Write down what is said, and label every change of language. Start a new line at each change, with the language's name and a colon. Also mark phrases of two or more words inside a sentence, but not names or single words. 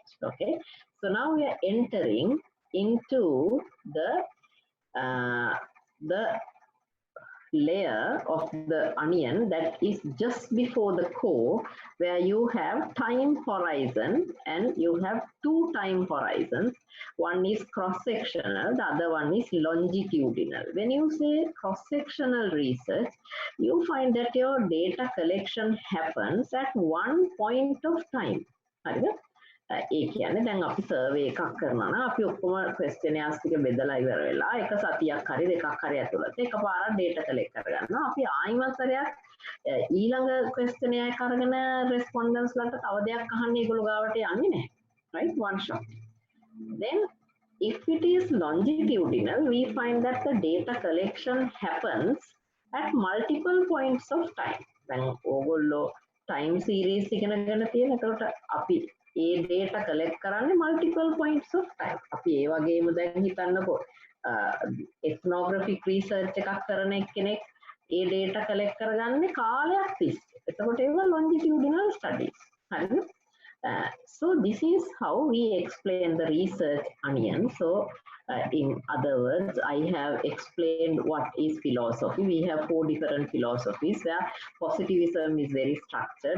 English: Okay, so now we are entering into the layer of the onion that is just before the core, where you have time horizon and you have two time horizons. One is cross-sectional, the other one is longitudinal. When you say cross-sectional research, you find that your data collection happens at one point of time.
Sinhala: ඒ කියන්නේ දැන් අපි සර්වේ එකක් කරනවා නම් අපි ඔක්කොම ක්වෙස්චනර්ස් ටික බෙදලා ඉවර වෙලා එක සතියක් හරි දෙකක් හරි ඇතුළත එකපාරක්
English: data collect
Sinhala: කරගන්නවා. අපි ආයිමත් සැරයක් ඊළඟ ක්වෙස්චනර් එක අරගෙන රෙස්පොන්ඩන්ස් වලට තව දෙයක් අහන්න ඒගොල්ලෝ ගාවට යන්නේ නැහැ.
English: Right? One shot. Then if it is longitudinal, we find that the data collection happens at multiple points of time.
Sinhala: දැන් ඕගොල්ලෝ
English: time series
Sinhala: ඉගෙනගෙන තියෙන. එතකොට අපි ඒ
English: data collect
Sinhala: කරන්නේ
English: multiple points of time.
Sinhala: අපි ඒ වගේම දැන් හිතන්නකෝ
English: ethnographic research
Sinhala: එකක් කරන කෙනෙක් ඒ
English: data collect
Sinhala: කරගන්නේ කාලයක් තිස්සේ. එතකොට ඒවා
English: longitudinal studies.
Sinhala: හරිද?
English: So this is how we explain the research onion. So in other words, I have explained what is philosophy. We have 4 different philosophies where positivism is very structured.